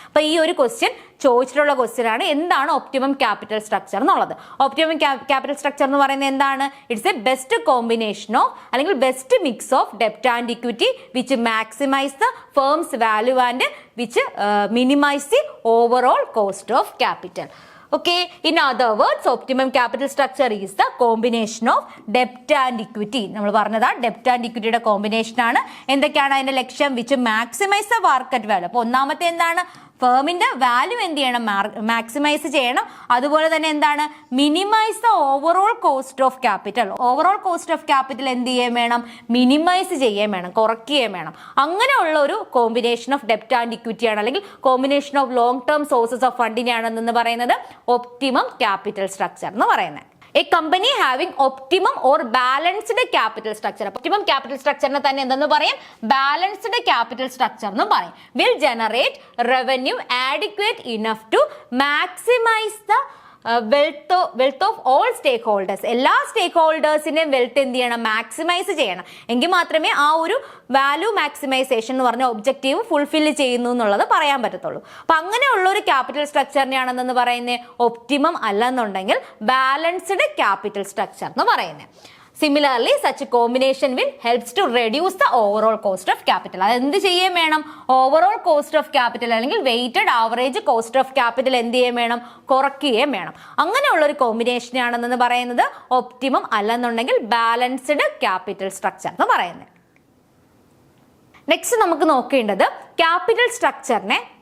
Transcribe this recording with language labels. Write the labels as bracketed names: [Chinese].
[Malayalam] അപ്പൊ ഈ ഒരു ക്വസ്റ്റ്യൻ ചോദിച്ചിട്ടുള്ള ക്വസ്റ്റ്യൻ ആണ്, എന്താണ് ഒപ്റ്റിമം ക്യാപിറ്റൽ സ്ട്രക്ചർ എന്നുള്ളത്. ഒപ്റ്റിമം ക്യാപിറ്റൽ സ്ട്രക്ചർ എന്ന് പറയുന്നത് എന്താണ്, [English] It's A best combination of അല്ലെങ്കിൽ best mix of ഡെപ്റ്റ് and equity which maximise the firm's value and which minimise the overall cost of capital. Okay, in other words, optimum capital structure is the combination of debt and equity. [Malayalam] നമ്മൾ പറഞ്ഞതാ ഡെപ്റ്റ് and ഇക്വിറ്റിയുടെ combination ആണ്. എന്തൊക്കെയാണ് അതിന്റെ ലക്ഷ്യം, [English] Which maximize the market value. [Malayalam] അപ്പൊ ഒന്നാമത്തെ എന്താണ്, ഫേമിന്റെ value എന്ത് ചെയ്യണം, മാക്സിമൈസ് ചെയ്യണം. അതുപോലെ തന്നെ എന്താണ്, minimise the overall cost of capital. Overall cost of capital എന്ത് ചെയ്യാൻ വേണം, മിനിമൈസ് ചെയ്യാൻ വേണം, കുറയ്ക്കുകയും വേണം. അങ്ങനെയുള്ള ഒരു കോമ്പിനേഷൻ ഓഫ് ഡെപ്റ്റ് ആൻഡ് ഇക്വിറ്റി ആണ് അല്ലെങ്കിൽ combination of long term sources of ഫണ്ടിനെയാണെന്ന് പറയുന്നത് ഒപ്റ്റിമം ക്യാപിറ്റൽ സ്ട്രക്ചർ എന്ന് പറയുന്നത്. [English] A company having optimum or balanced capital structure. Optimum capital structure [Malayalam] ne thanne endennu parayam, [English] balanced capital structure [Malayalam] nu parayam, [English] will generate revenue adequate enough to maximize the wealth of all stakeholders. [Malayalam] എല്ലാ സ്റ്റേക്ക് ഹോൾഡേഴ്സിനെയും wealth എന്ത് ചെയ്യണം, maximise ചെയ്യണം. എങ്കിൽ മാത്രമേ ആ ഒരു value maximisation എന്ന് പറഞ്ഞ ഒബ്ജക്റ്റീവ് ഫുൾഫിൽ ചെയ്യുന്നു എന്നുള്ളത് പറയാൻ പറ്റത്തുള്ളൂ. അപ്പൊ അങ്ങനെയുള്ള ഒരു ക്യാപിറ്റൽ സ്ട്രക്ചറിനെയാണെന്ന് പറയുന്നത് ഒപ്റ്റിമം അല്ലെന്നുണ്ടെങ്കിൽ ബാലൻസ്ഡ് ക്യാപിറ്റൽ സ്ട്രക്ചർ എന്ന് പറയുന്നത്. [English] Similarly, such a combination will helps to reduce the overall cost of capital. [Malayalam] അത് എന്ത് ചെയ്യാൻ വേണം, ഓവറോൾ കോസ്റ്റ് ഓഫ് ക്യാപിറ്റൽ അല്ലെങ്കിൽ weighted average cost of capital എന്ത് ചെയ്യാൻ വേണം, കുറയ്ക്കുകയും വേണം. അങ്ങനെയുള്ള ഒരു കോമ്പിനേഷനാണെന്ന് പറയുന്നത് ഒപ്റ്റിമം അല്ലെന്നുണ്ടെങ്കിൽ ബാലൻസ്ഡ് ക്യാപിറ്റൽ സ്ട്രക്ചർ എന്ന് പറയുന്നത്. നെക്സ്റ്റ് നമുക്ക് നോക്കേണ്ടത് ക്യാപിറ്റൽ സ്ട്രക്ചറിനെ